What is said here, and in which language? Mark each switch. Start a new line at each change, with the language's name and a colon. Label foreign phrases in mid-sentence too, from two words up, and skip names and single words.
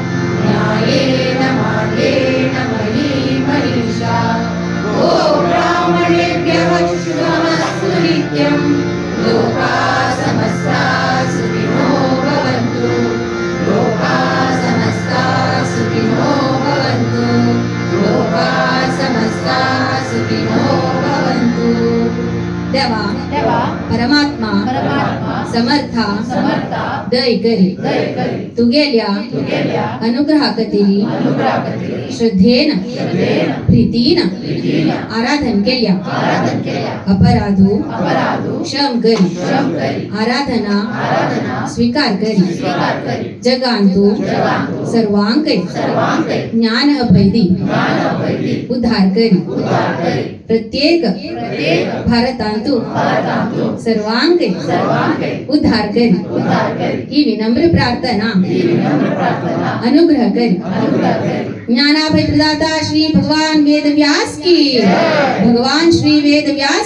Sanskrit: न्यायेन मार्गेण महीं मनीषा गोब्राह्मणेभ्यः शुभमस्तु नित्यं लोकाः समस्ताः सुखिनो भवन्तु लोकाः समस्ताः सुखिनो भवन्तु लोकाः समस्ताः सुखिनो भवन्तु देवा परमात्मा
Konkani: समर्था दय करी तू गेल्या अनुग्रहाकतिरी श्रद्धेन प्रीतीन आराधन केल्या अपराधो क्षम करी आराधना स्वीकार करी जगांतु सर्वांकरी ज्ञान अभैदी उद्धार करी प्रत्येक भारतांतु सर्वांकरी उद्धार करी ही विनम्र प्रार्थना अनुग्रह करी ज्ञानाभय प्रदाता श्री भगवान वेद व्यास की भगवान श्री वेद व्यास